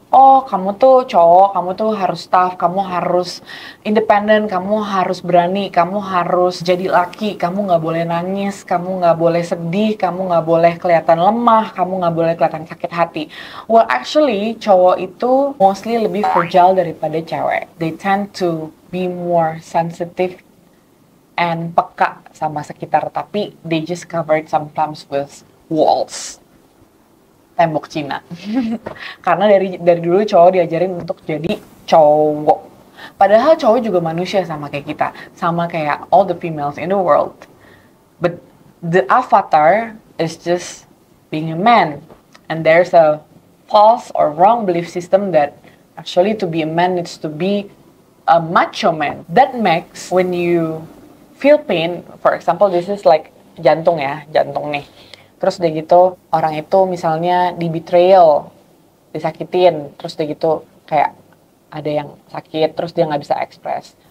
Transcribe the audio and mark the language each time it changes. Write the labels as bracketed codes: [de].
[id] Oh, kamu tuh cowok, kamu tuh harus tough, kamu harus independen, kamu harus berani, kamu harus jadi laki, kamu nggak boleh nangis, kamu nggak boleh sedih, kamu nggak boleh kelihatan lemah, kamu nggak boleh kelihatan sakit hati. [en] Well, actually, [id] cowok itu mostly lebih fragile daripada cewek. [en] They tend to be more sensitive and [id] peka sama sekitar, tapi [en] they just covered sometimes with walls, [id] tembok Cina. Karena dari dulu cowok diajarin untuk jadi cowok. Padahal cowok juga manusia sama kayak kita, sama kayak [en] all the females in the world. But the avatar is just being a man, and there's a false or wrong belief system that actually to be a man needs to be a macho man. That makes when you feel pain, for example, this is like [id] jantung ya, jantung nih. Terus udah gitu, orang itu misalnya di betrayal, disakitin, terus udah gitu kayak ada yang sakit, terus dia nggak bisa ekspres.